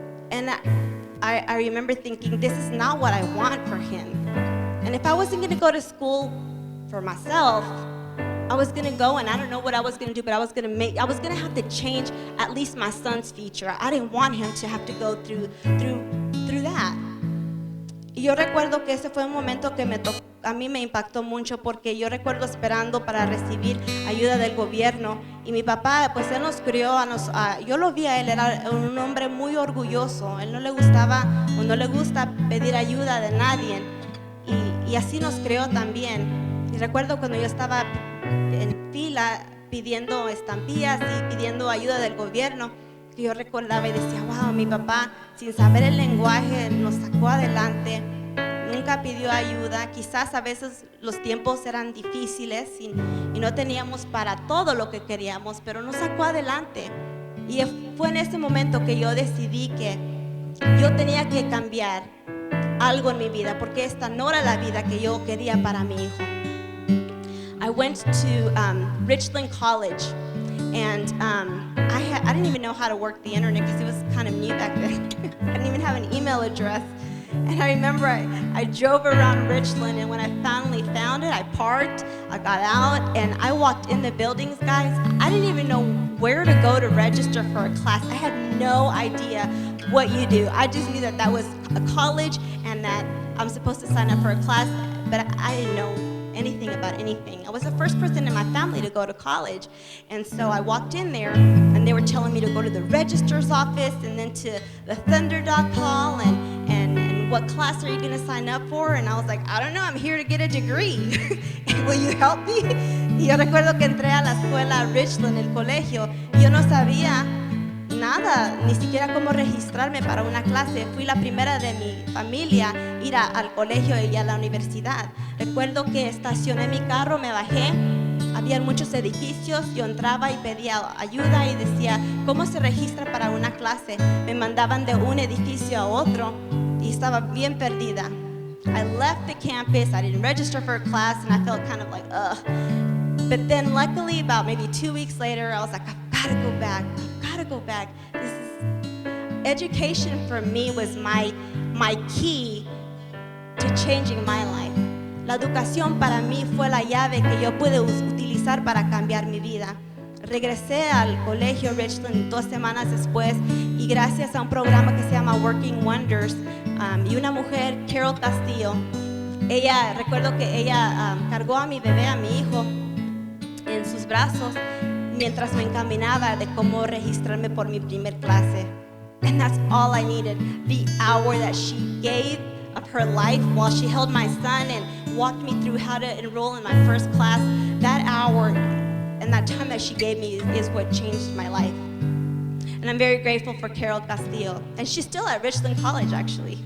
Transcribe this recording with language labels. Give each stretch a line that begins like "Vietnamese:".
English: And I remember thinking, this is not what I want for him. And if I wasn't going to go to school for myself, I was going to go, and I don't know what I was going to do, but I was going to have to change at least my son's future. I didn't want him to have to go through that.
Spanish: Y yo recuerdo que ese fue un momento que a mí me impactó mucho, porque yo recuerdo esperando para recibir ayuda del gobierno, y mi papá, pues él nos crió, yo lo vi a él, era un hombre muy orgulloso. Él no le gusta pedir ayuda de nadie. Y así nos creó también. Y recuerdo cuando yo estaba en fila pidiendo estampillas y pidiendo ayuda del gobierno, que yo recordaba y decía, wow, mi papá, sin saber el lenguaje, nos sacó adelante, nunca pidió ayuda. Quizás a veces los tiempos eran difíciles y no teníamos para todo lo que queríamos, pero nos sacó adelante. Y fue en ese momento que yo decidí que yo tenía que cambiar algo en mi vida, porque esta no era la vida que yo quería para mi hijo.
English: I went to Richland College, and I didn't even know how to work the internet because it was kind of new back then. I didn't even have an email address. And I remember I drove around Richland, and when I finally found it, I parked, I got out, and I walked in the buildings, guys. I didn't even know where to go to register for a class. I had no idea what you do. I just knew that that was a college and that I'm supposed to sign up for a class, but I didn't know anything about anything. I was the first person in my family to go to college. And so I walked in there, and they were telling me to go to the registrar's office and then to the Thunderdog Hall and what class are you going to sign up for? And I was like, I don't know, I'm here to get a degree. Will you help me?
Spanish: Y yo recuerdo que entré a la escuela Richland, el colegio, y yo no sabía nada, ni siquiera cómo registrarme para una clase. Fui la primera de mi familia a ir al colegio y a la universidad. Recuerdo que estacioné mi carro, me bajé, había muchos edificios, yo entraba y pedía ayuda y decía, ¿cómo se registra para una clase? Me mandaban de un edificio a otro y estaba bien perdida.
English: I left the campus, I didn't register for a class, and I felt kind of like, ugh. But then luckily, about maybe 2 weeks later, I was like, I've got to go back. I've got to go back. Education for me was my key to changing my life.
Spanish: La educación para mí fue la llave que yo pude utilizar para cambiar mi vida. Regresé al colegio Richland 2 semanas después y gracias a un programa que se llama Working Wonders y una mujer, Carol Castillo, recuerdo que ella cargó a mi bebé, a mi hijo, en sus brazos mientras me encaminaba de cómo registrarme por mi primer clase.
English: And that's all I needed, the hour that she gave of her life while she held my son and walked me through how to enroll in my first class. That hour and that time that she gave me is what changed my life. And I'm very grateful for Carol Castillo. And she's still at Richland College, actually.